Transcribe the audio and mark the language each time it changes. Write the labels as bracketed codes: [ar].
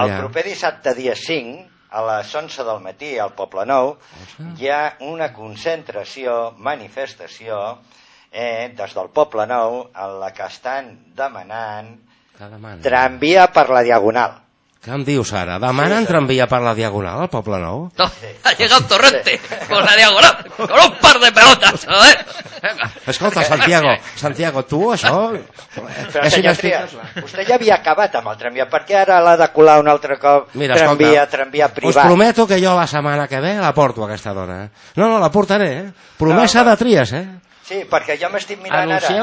[ca] El proper dissabte, dia 5, a les 11 del matí, al Poble Nou, hi ha una concentració, manifestació, des del Poble Nou, en la que estan demanant tramvia per la Diagonal. Què em dius ara? Demanen tramvia per la Diagonal al Poble Nou? [es] No, ha llegat Torrente, con la Diagonal, con un par de pelotas, ¿eh? [ca] Escolta, Santiago, tu això... Però senyor Trias, vostè ja havia acabat amb el tramvia, per què ara l'ha de colar un altre cop? Mira, tramvia privat? Us prometo que jo la setmana que ve la porto, aquesta dona. No, la portaré, eh? Promesa de Trias, eh? Sí, perquè jo m'estic mirant anuncieu